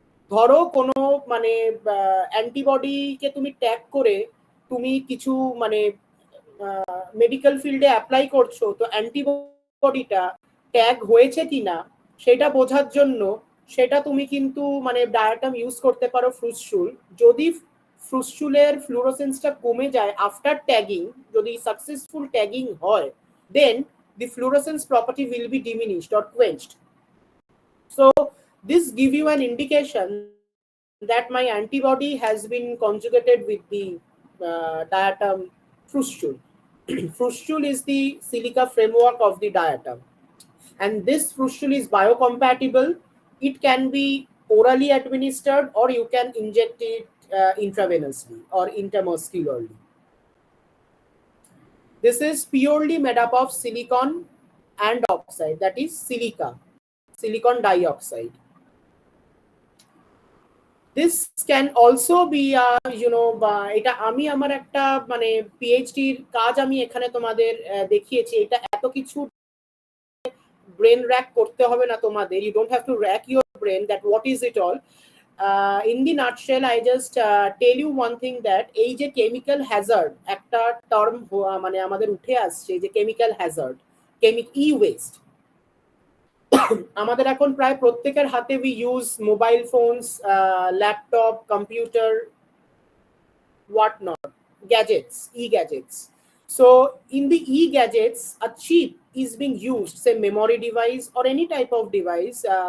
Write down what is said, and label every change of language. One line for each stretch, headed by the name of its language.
Bangla: ধরো কোনো মানে অ্যান্টিবডিকে তুমি ট্যাগ করে তুমি কিছু মানে মেডিকেল ফিল্ডে অ্যাপ্লাই করছো, তো অ্যান্টিবডিটা ট্যাগ হয়েছে কিনা সেটা বোঝার জন্য সেটা তুমি কিন্তু মানে ডায়াটাম ইউজ করতে পারো ফ্রুস্টুল। যদি ফ্রুস্টুলের ফ্লুরোসেন্সটা কমে যায় আফটার ট্যাগিং, যদি সাকসেসফুল ট্যাগিং হয়, দেন
English: the fluorescence property will be diminished or quenched. So this give you an indication that my antibody has been conjugated with the diatom frustule. Frustule is the silica framework of the diatom, and this frustule is biocompatible. It can be orally administered or you can inject it intravenously or intramuscularly. This is purely made up of silicon and oxide, that is silica, silicon dioxide. This can also be
Bangla: এটা আমি আমার একটা মানে পিএইচডির কাজ আমি এখানে তোমাদের দেখিয়েছি। এটা এত কিছু ব্রেন র্যাক করতে হবে না তোমাদের,
English: You don't have to rack your brain that what is it all. In the nutshell I just tell you one thing, that এই যে chemical hazard একটা term মানে আমাদের উঠে আসছে, যে chemical hazard, e waste,
Bangla: আমাদের এখন প্রায় প্রত্যেকের হাতে
English: We use mobile phones, laptop, computer, what not, gadgets, e-gadgets. So in the e-gadgets, a chip is being used, say memory device or any type of device.